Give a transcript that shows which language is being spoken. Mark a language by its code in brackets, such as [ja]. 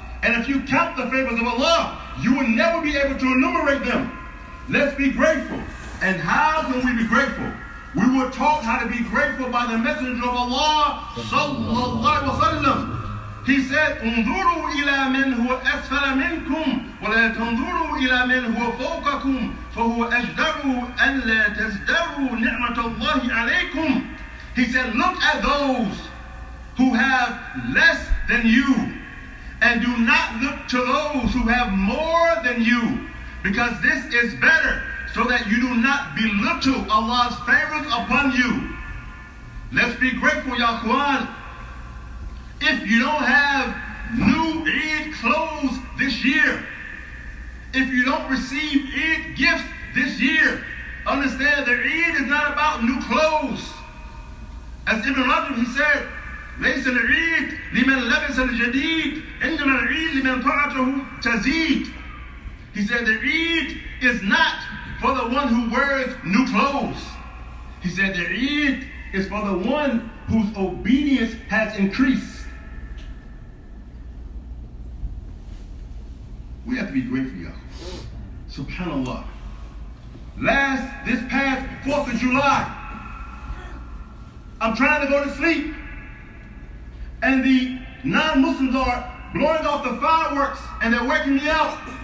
[en] And if you count the favors of Allah, you will never be able to enumerate them. Let's be grateful. And how can we be grateful? We were taught how to be grateful by the Messenger of Allah sallallahu alaihi wasallam. He said, [ar] انظروا إلى من هو أسفل منكم ولا تنظروا إلى من هو فوقكم فهو أجدر أن لا تزدروا نعمة الله عليكم. [en] He said, look at those who have less than you, and do not look to those who have more than you, because this is better, so that you do not belittle Allah's favors upon you. Let's be grateful, Ya Akhwan. If you don't have new Eid clothes this year, if you don't receive Eid gifts this year, understand that Eid is not about new clothes. As Ibn Rajab, he said, [ar] ليس العيد لمن لبس الجديد إنما العيد لمن طاعته تزيد. [en] He said the Eid is not for the one who wears new clothes. He said the Eid is for the one whose obedience has increased. We have to be grateful, y'all. Subhanallah. This past 4th of July, I'm trying to go to sleep, and the non-Muslims are blowing off the fireworks, and they're waking me up.